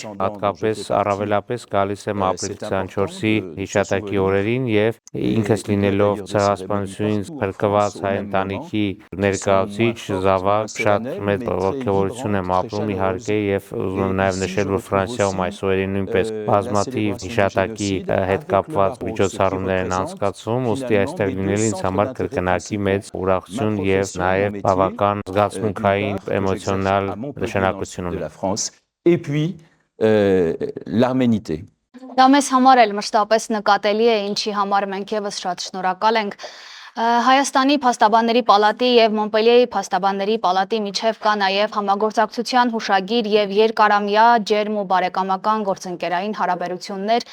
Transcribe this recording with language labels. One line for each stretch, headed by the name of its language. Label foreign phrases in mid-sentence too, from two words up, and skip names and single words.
Armenian: Հատկապես առավելապես գալիս եմ ապրիլ 24-ի հիշատակի օրերին եւ ինքս լինելով ցեղասպանությունից փրկված հայ ընտանիքի ներկայացուցիչ զավակ շատ մեծ ողջավորություն եմ ապրում իհարկե եւ ուզում եմ նաեւ նշել որ Ֆրանսիայում այս օրերին նույնպես բազմաթիվ հիշատակի հետ կապված միջոցառումներ են անցկացվում, ուստի այստեղ լինելը ինձ համար կրկնակի մեծ ուրախություն եւ նաեւ բավական զգացմունքային էմոցիոնալ նշանակություն ունի։
French: Et puis l'arménité.
Armenian: Դա մեզ համար էլ մշտապես նկատելի է, ինչի համար մենք եւս շատ շնորհակալ ենք։ Հայաստանի փաստաբանների պալատի եւ Մոնպելիեի փաստաբանների պալատի միջև կա նաեւ համագործակցության հուշագիր եւ երկարամյա ջերմ ու բարեկամական գործընկերային հարաբերություններ,